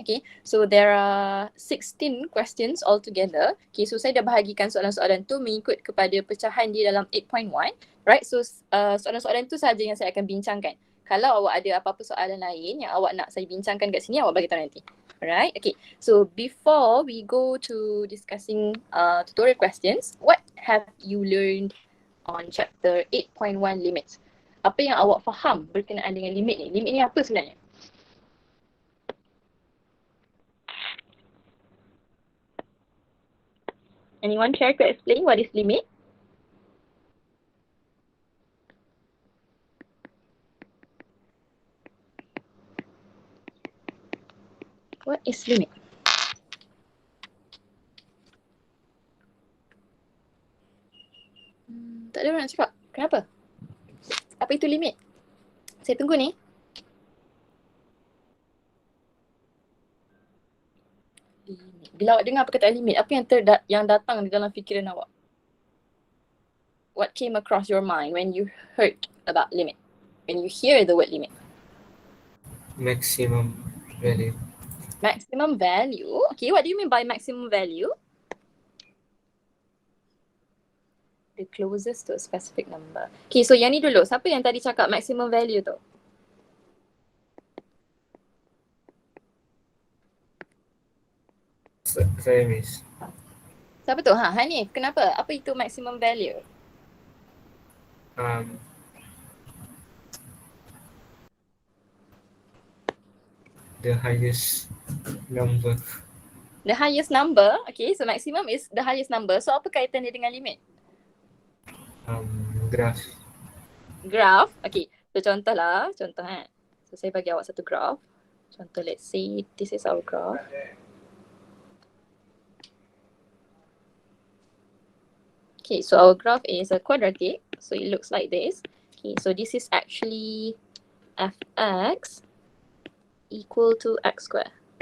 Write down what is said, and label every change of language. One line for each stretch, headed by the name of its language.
English: Okay, so there are 16 questions altogether.
Malay: Okay, so saya dah bahagikan soalan-soalan tu mengikut kepada pecahan di dalam 8.1. Right, so soalan-soalan tu sahaja yang saya akan bincangkan. Kalau awak ada apa-apa soalan lain yang awak nak saya bincangkan kat sini, awak bagi tahu nanti.
English: Alright, okay. So before we go to discussing tutorial questions, what have you learned on chapter 8.1 limits?
Malay: Apa yang awak faham berkenaan dengan limit ni? Limit ni apa sebenarnya?
English: Anyone care to explain what is limit? What is limit?
Malay: Tak ada orang nak cakap. Kenapa? Apa itu limit? Saya tunggu ni.
English: Limit.
Malay: Bila awak dengar perkataan limit, apa yang datang di dalam fikiran awak?
English: What came across your mind when you heard about limit? When you hear the word limit? Maximum value. Maximum value? Okay, what do you mean by maximum value? The closest to a specific number.
Malay: Okay, so yang ni dulu. Siapa yang tadi cakap maximum value tu? Saya miss. Siapa tu? Hanif. Kenapa? Apa itu maximum value?
English: The highest number. The highest number. Okay, so maximum is the highest number.
Malay: So apa kaitan dia dengan limit?
English: Graph. Graph. Okay, so
Malay: contoh. So saya bagi awak satu graph. Contoh,
English: let's say this is our graph. Okay, so our graph is a quadratic. So it looks like this. Okay, so this is actually fx equal to x square.